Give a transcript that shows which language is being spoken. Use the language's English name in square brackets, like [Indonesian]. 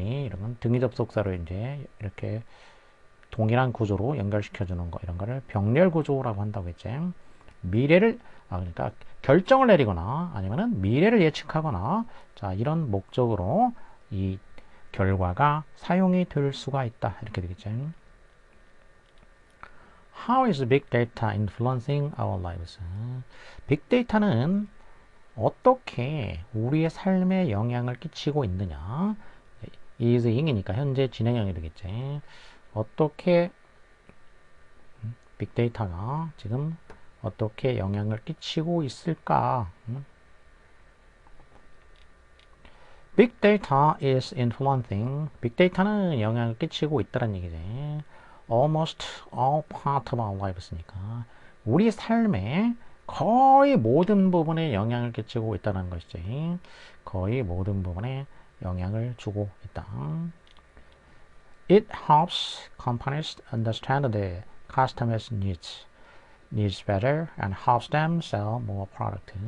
[Korean] 이러면 등위 접속사로 이제 이렇게 동일한 구조로 연결시켜 주는 거 이런 거를 병렬 구조라고 한다고 했지. 미래를 그러니까 결정을 내리거나 아니면은 미래를 예측하거나 자 이런 목적으로 이 결과가 사용이 될 수가 있다 이렇게 되겠죠. [English] How is big data influencing our lives? [Korean] 빅데이터는 어떻게 우리의 삶에 영향을 끼치고 있느냐? is ing이니까 현재 진행형이 되겠지. 어떻게 빅데이터가 지금 어떻게 영향을 끼치고 있을까? [English] Big data is influencing. [Korean] 빅데이터는 영향을 끼치고 있다는 얘기지. [English] Almost all part of our lives [Korean] 니까 우리 삶의 거의 모든 부분에 영향을 끼치고 있다는 것이지. 거의 모든 부분에 영향을 주고 있다. [English] It helps companies understand the customers' needs better and helps them sell more product.